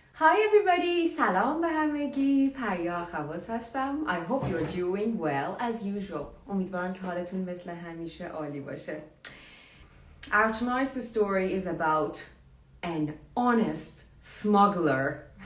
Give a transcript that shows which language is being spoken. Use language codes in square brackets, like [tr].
[en] Hi everybody, [fa] سلام به همگی. پریا اخواس هستم. [en] I hope you're doing well as usual. [fa] امیدوارم که حالتون مثل همیشه عالی باشه. [en] Our tonight's story is about an honest smuggler.